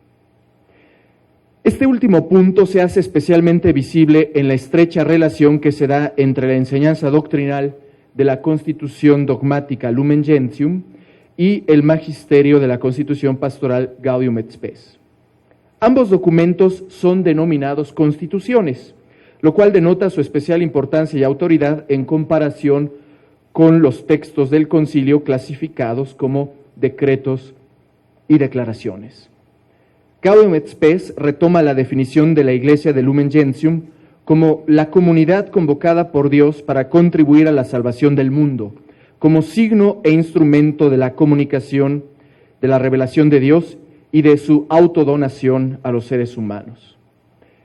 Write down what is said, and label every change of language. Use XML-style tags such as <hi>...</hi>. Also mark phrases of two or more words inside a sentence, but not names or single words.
<es>Este último punto se hace especialmente visible en la estrecha relación que se da entre la enseñanza doctrinal de la Constitución dogmática Lumen Gentium y el magisterio de la Constitución pastoral Gaudium et Spes. Ambos documentos son denominados constituciones, lo cual denota su especial importancia y autoridad en comparación con los textos del concilio clasificados como decretos y declaraciones. Gaudium et Spes retoma la definición de la Iglesia de Lumen Gentium como la comunidad convocada por Dios para contribuir a la salvación del mundo, como signo e instrumento de la comunicación de la revelación de Dios y de su autodonación a los seres humanos.</es>